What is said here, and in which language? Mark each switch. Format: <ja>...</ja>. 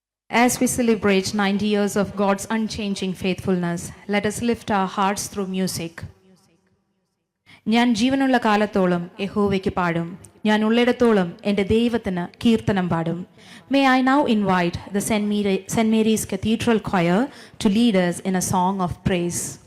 <en>As we celebrate 90 years of God's unchanging faithfulness, let us lift our hearts through music.</en> <ml>ഞാൻ ജീവനുള്ള കാലത്തോളം യഹോവയ്ക്ക് പാടും. ഞാൻ ഉള്ളിടത്തോളം എൻ്റെ ദൈവത്തിന് കീർത്തനം പാടും.</ml> <en>May I now invite the St. Mary's Cathedral Choir to lead us in a song of praise.</en>